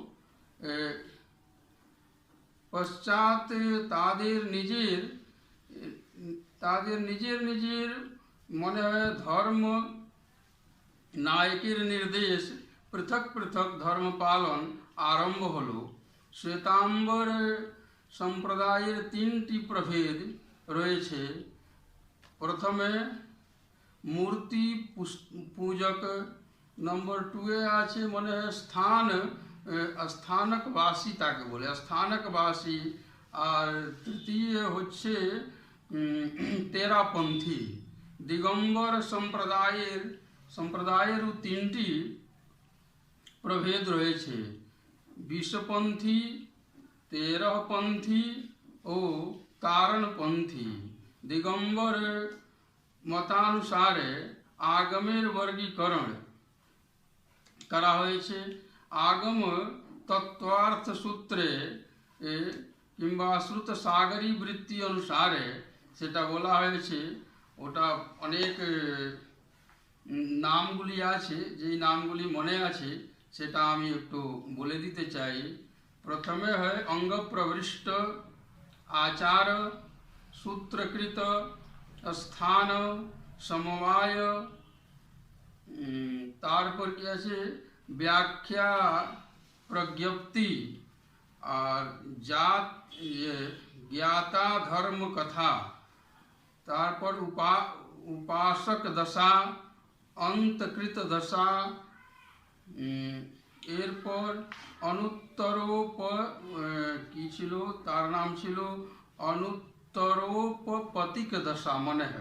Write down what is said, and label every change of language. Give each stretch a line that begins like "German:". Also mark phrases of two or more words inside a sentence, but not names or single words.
Bangla: পশ্চাত তাদের নিজের মনে হয় ধর্ম নায়কের নির্দেশ পৃথক পৃথক ধর্ম পালন আরম্ভ হলো। শ্বেতাম্বর সম্প্রদায়ের তিনটি প্রভেদ রয়েছে। প্রথমে মূর্তি পূজক, নম্বর 2 আছে মনে হয় স্থানকবাসী তাকে বলে স্থানকবাসী, और তৃতীয় হচ্ছে তেরাপন্থী। দিগম্বর সম্প্রদায়ের তিনটি প্রভেদ রয়েছে, বিষপন্থী, তেরহপন্থী ও তারণপন্থী। দিগম্বর মতানুসারে আগমের বর্গীকরণ করা হয়েছে। আগম তত্ত্বার্থ সূত্রে কিংবা শ্রুত সাগরী বৃত্তি অনুসারে সেটা বলা হয়েছে। ওটা অনেক নামগুলি আছে, যেই নামগুলি মনে আছে সেটা আমি একটু বলে দিতে চাই। প্রথমে হয় অঙ্গ প্রবিষ্ট, আচার, সূত্রকৃত, স্থান, সমবায়, তারপর কি আছে ব্যাখ্যা, প্রজ্ঞপ্তি और জাত জ্ঞাতা ধর্ম কথা, তারপর উপাসক দশা, অন্তকৃত দশা, এরপর অনুত্তরোপ কি ছিলো তার নাম ছিলো অনুত্তরোপপতিক দশা মনে হয়।